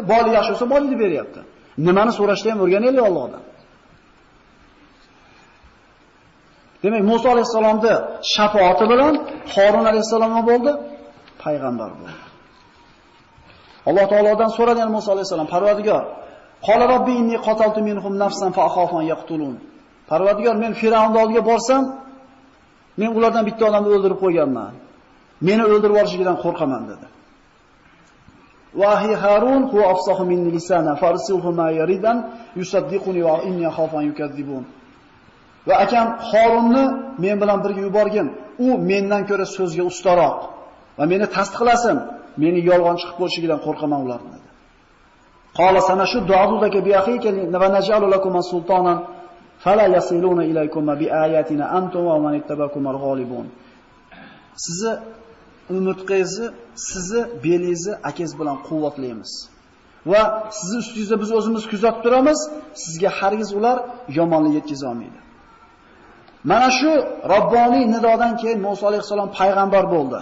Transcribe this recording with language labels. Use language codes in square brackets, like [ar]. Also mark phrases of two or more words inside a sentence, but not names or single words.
[uz] Boylik yaxshi bo'lsa, boylikni beryapti. Nimani so'rashni ham o'rganaylik Allohdan. Demak, Musa alayhisalomning shafoati bilan Harun alayhisalom bo'ldi, payg'ambar bo'ldi. Alloh taolodan so'radi Musa alayhisalom, Parvardigor, [ar] قال رب إني قتلت منهم نفسا فأخاف أن يقتلون. [uz] Parvardigor, men Firavnning oldiga borsam, men ulardan bitta odamni o'ldirib qo'yganman. Meni o'ldirib yuborishidan qo'rqaman dedi. [ar] وأخي هارون هو أفصح مني لسانا فأرسله معي ردءا يصدقني وإني أخاف أن يكذبون. [uz] Va akam Harunni men bilan birga yuborgin. U mendan ko'ra so'zga ustaroq va meni tasdiqlasin. Meni yolg'on chiqib qo'yishidan qo'rqaman ulardan dedi. [ar] قال سنشد عضدك بأخيك ونجعل لكم سلطانا فلا يصلون إليكم بآياتنا أنتم ومن اتبعكم الغالبون. [uz] Sizni umurtqangizni, sizni belingizni akangiz bilan quvvatlaymiz. Va sizni ustingizda biz o'zimiz kuzatib turamiz, sizga hargiz ular yomonlik yetkiza olmaydi. Mana shu Robboniy nidodan keyin Musa alayhisalom payg'ambar bo'ldi.